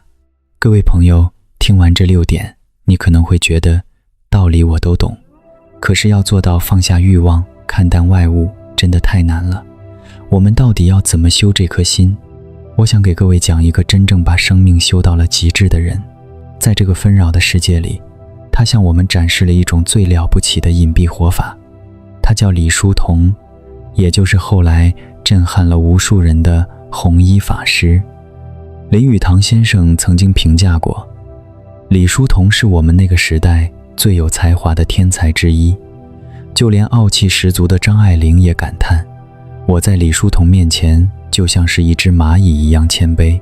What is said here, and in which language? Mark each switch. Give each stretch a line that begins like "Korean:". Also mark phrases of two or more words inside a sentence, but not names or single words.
Chinese: 各位朋友，聽完這6點，你可能會覺得道理我都懂，可是要做到放下慾望，看淡外物，真的太難了。我們到底要怎麼修這顆心？我想給各位講一個真正把生命修到了極致的人。在這個紛擾的世界裡，他向我們展示了一種最了不起的隱蔽活法。他叫李叔同，也就是後來震撼了無數人的弘一法師。林語堂先生曾經評價過，李叔同是我們那個時代最有才華的天才之一。就連傲氣十足的張愛玲也感嘆，我在李叔同面前就像是一隻螞蟻一樣謙卑。